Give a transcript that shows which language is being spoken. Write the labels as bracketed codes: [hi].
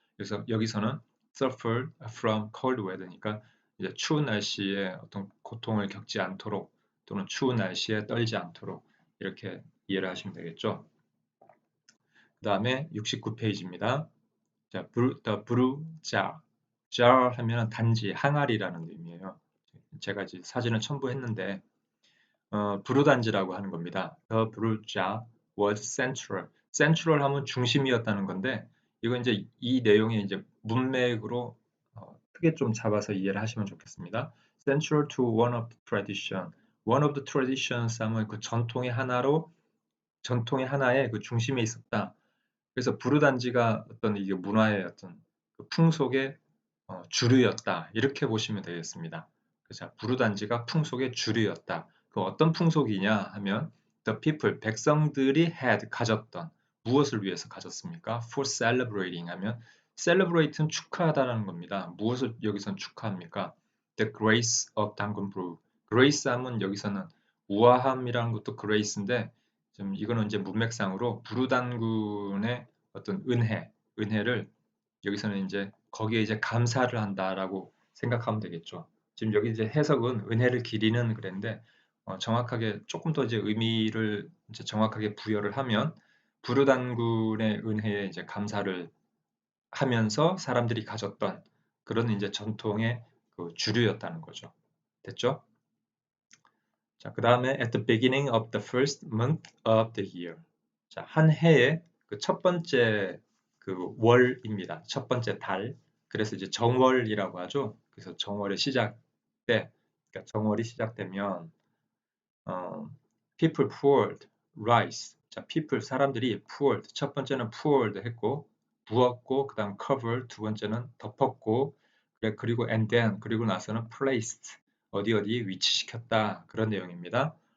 [ko] 그래서 여기서는 [en] suffer from cold weather [ko] 니까 이제 추운 날씨에 어떤 고통을 겪지 않도록 또는 추운 날씨에 떨지 않도록 이렇게 이해를 하시면 되겠죠. 그 다음에 69페이지입니다. 자, the brew jar 하면 단지 항아리라는 의미예요. 제가 이제 사진을 첨부했는데 브루단지라고 하는 겁니다. [en] The brew jar was central. [ko] central 하면 중심이었다는 건데 이건 이제 이 내용의 이제 문맥으로 크게 좀 잡아서 이해를 하시면 좋겠습니다. [en] Central to one of the tradition. One of the traditions [ko] 하면 그 전통의 하나의 그 중심에 있었다. 그래서 브루단지가 어떤 이게 문화의 어떤 그 풍속의 주류였다. 이렇게 보시면 되겠습니다. 그래서 부르단지가 풍속의 주류였다. 그 어떤 풍속이냐 하면 [en] the people, [ko] 백성들이 had, 가졌던, 무엇을 위해서 가졌습니까? [en] for celebrating [ko] 하면 celebrate는 축하하다는 겁니다. 무엇을 여기선 축하합니까? [en] the grace of [ko] 당근 [en] brew. [ko] grace 하면 여기서는 우아함이라는 것도 grace인데 좀 이거는 이제 문맥상으로 부르단군의 어떤 은혜를 여기서는 이제 거기에 이제 감사를 한다라고 생각하면 되겠죠. 지금 여기 이제 해석은 은혜를 기리는 그랬는데 정확하게 조금 더 이제 의미를 이제 정확하게 부여를 하면 부르단군의 은혜에 이제 감사를 하면서 사람들이 가졌던 그런 이제 전통의 그 주류였다는 거죠. 됐죠? 자, 그 다음에 [en] at the beginning of the first month of the year. [ko] 자, 한 해의 그 첫 번째 그 월입니다. 첫 번째 달. 그래서 이제 정월이라고 하죠. 그래서 정월의 시작 때, 그러니까 정월이 시작되면 [en] people poured rice. [ko] 자, people 사람들이 poured 첫 번째는 poured 했고 부었고 그다음 covered 두 번째는 덮었고 그리고 [en] and then [ko] 그리고 나서는 placed 어디 어디 위치시켰다 그런 내용입니다.